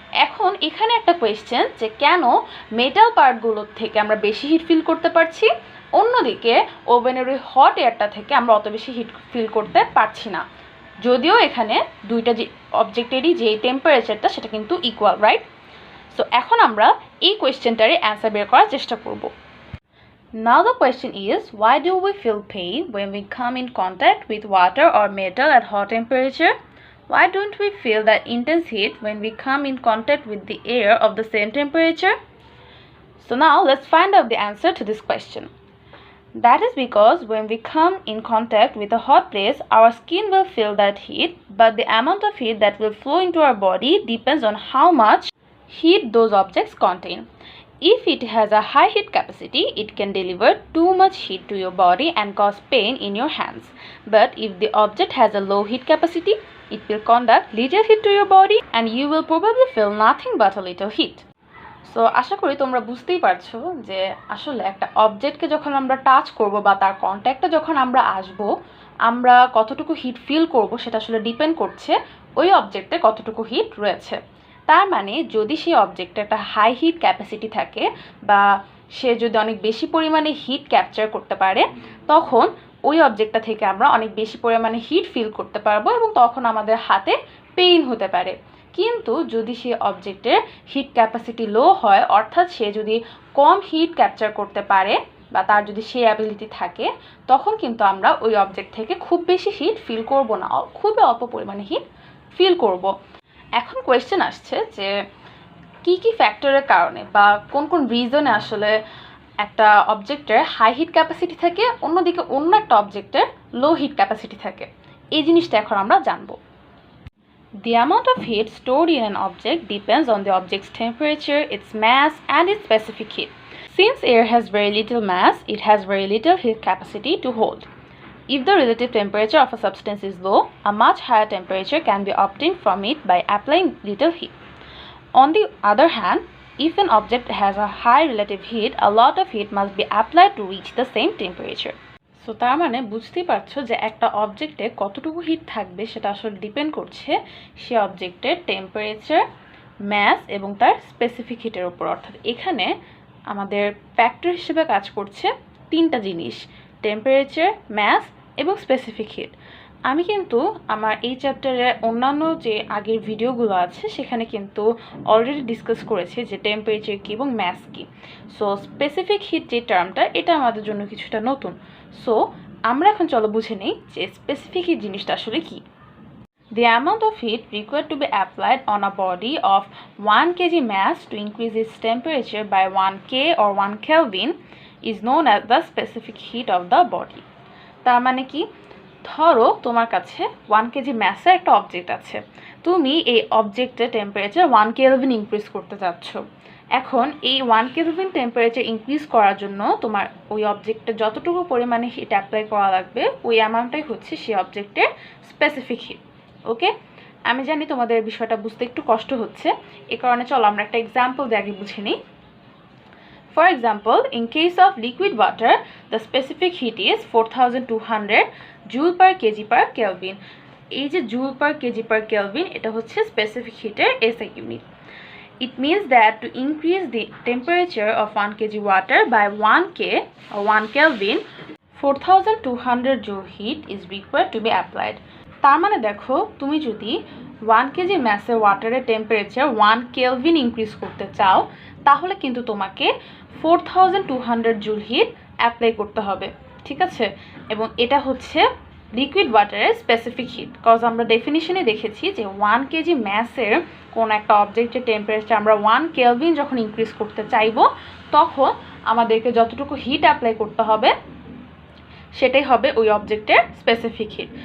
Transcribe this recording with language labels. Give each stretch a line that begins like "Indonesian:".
Bangla: এখন এখানে একটা কোয়েশ্চেন যে কেন মেটাল পার্টগুলোর থেকে আমরা বেশি হিট ফিল করতে পারছি, অন্যদিকে ওভেনের ওই হট এয়ারটা থেকে আমরা অত বেশি হিট ফিল করতে পারছি না, যদিও এখানে দুইটা যে অবজেক্টেরই যে টেম্পারেচারটা সেটা কিন্তু ইকুয়াল, রাইট? সো এখন আমরা এই কোয়েশ্চেনটারই অ্যান্সার বের করার চেষ্টা করব।
English: Now the question is, why do we feel pain when we come in contact with water or metal at hot temperature? Why don't we feel that intense heat when we come in contact with the air of the same temperature? So now let's find out the answer to this question. That is because when we come in contact with a hot place, our skin will feel that heat, but the amount of heat that will flow into our body depends on how much heat those objects contain. If it has a high heat capacity, it can deliver too much heat to your body and cause pain in your hands. But if the object has a low heat capacity, it will conduct little heat to your body and you will probably feel nothing but a little heat.
Bangla: So আশা করি তোমরা বুঝতেই পারছো যে আসলে একটা অবজেক্টকে যখন আমরা touch করব বা তার কন্ট্যাক্টে যখন আমরা আসব, আমরা কতটুকু হিট ফিল করব সেটা আসলে ডিপেন্ড করছে ওই অবজেক্টে কতটুকু হিট রয়েছে। তার মানে যদি সেই অবজেক্টে একটা হাই হিট ক্যাপাসিটি থাকে বা সে যদি অনেক বেশি পরিমাণে হিট ক্যাপচার করতে পারে, তখন ওই অবজেক্টটা থেকে আমরা অনেক বেশি পরিমাণে হিট ফিল করতে পারবো এবং তখন আমাদের হাতে পেইন হতে পারে। কিন্তু যদি সেই অবজেক্টের হিট ক্যাপাসিটি লো হয়, অর্থাৎ সে যদি কম হিট ক্যাপচার করতে পারে বা তার যদি সেই অ্যাবিলিটি থাকে, তখন কিন্তু আমরা ওই অবজেক্ট থেকে খুব বেশি হিট ফিল করব না, খুবই অল্প পরিমাণে হিট ফিল করব। এখন কোয়েশ্চেন আসছে যে কি কি ফ্যাক্টরের কারণে বা কোন কোন রিজনে আসলে একটা অবজেক্টের হাই হিট ক্যাপাসিটি থাকে, অন্যদিকে অন্য একটা অবজেক্টের লো হিট ক্যাপাসিটি থাকে। এই জিনিসটা এখন আমরা জানব।
English: The amount of heat stored in an object depends on the object's temperature, its mass, and its specific heat. Since air has very little mass, it has very little heat capacity to hold. If the relative temperature of a substance is low, a much higher temperature can be obtained from it by applying little heat. On the other hand, if an object has a high relative heat, a lot of heat must be applied to reach the same temperature.
Bangla: So তার মানে বুঝতেই পারছো যে একটা অবজেক্টে কতটুকু hit থাকবে সেটা আসলে ডিপেন্ড করছে সে অবজেক্টের টেম্পারেচার, ম্যাস এবং তার স্পেসিফিক হিটের উপর। অর্থাৎ এখানে আমাদের ফ্যাক্টর হিসেবে কাজ করছে তিনটা জিনিস, টেম্পারেচার, ম্যাস এবং স্পেসিফিক হিট। আমি কিন্তু আমার এই চ্যাপ্টারে অন্যান্য যে আগের ভিডিওগুলো আছে সেখানে কিন্তু অলরেডি ডিসকাস করেছি যে টেম্পারেচার কী এবং ম্যাস কী। সো স্পেসিফিক হিট যে টার্মটা এটা আমাদের জন্য কিছুটা নতুন। সো আমরা এখন চলো বুঝে নেই যে স্পেসিফিক হিট জিনিসটা আসলে কী।
English: The amount of heat required to be applied on a body of 1 kg mass to increase its temperature by 1 K or 1 Kelvin is known as the specific heat of the body.
Bangla: তার মানে কি, ধরো তোমার কাছে 1 KG ম্যাসের একটা object আছে, তুমি এই অবজেক্টের টেম্পারেচার 1 কেলভিন ইনক্রিজ করতে যাচ্ছ। এখন এই 1 কেলভিন টেম্পারেচার ইনক্রিজ করার জন্য তোমার ওই অবজেক্টে যতটুকু পরিমাণে হিট অ্যাপ্লাই করা লাগবে ওই অ্যামাউন্টটাই হচ্ছে সেই অবজেক্টের স্পেসিফিক হিট। ওকে, আমি জানি তোমাদের বিষয়টা বুঝতে একটু কষ্ট হচ্ছে, এ কারণে চলো আমরা একটা এক্সাম্পল দিয়ে আগে বুঝে নিই।
English: For example, in case of liquid water, the specific heat is 4200 joule per kg per Kelvin.
Bangla: এই যে joule per kg per Kelvin এটা হচ্ছে specific heater SI unit.
English: It means that to increase the temperature of 1 kg water by 1 K or 1 Kelvin, 4200 joule heat is required to be applied.
Bangla: তার মানে দেখো, তুমি যদি 1 KG ম্যাসের ওয়াটারের temperature 1 kelvin increase করতে চাও তাহলে কিন্তু তোমাকে 4200 জুল হিট অ্যাপ্লাই করতে হবে, ঠিক আছে? এবং এটা হচ্ছে লিকুইড ওয়াটারের স্পেসিফিক হিট, কজ আমরা ডেফিনিশনে দেখেছি যে 1 কেজি ম্যাসের কোনো একটা অবজেক্টের টেম্পারেচার আমরা 1 কেলভিন যখন ইনক্রিজ করতে চাইবো তখন আমাদেরকে যতটুকু হিট অ্যাপ্লাই করতে হবে সেটাই হবে ওই অবজেক্টের স্পেসিফিক হিট।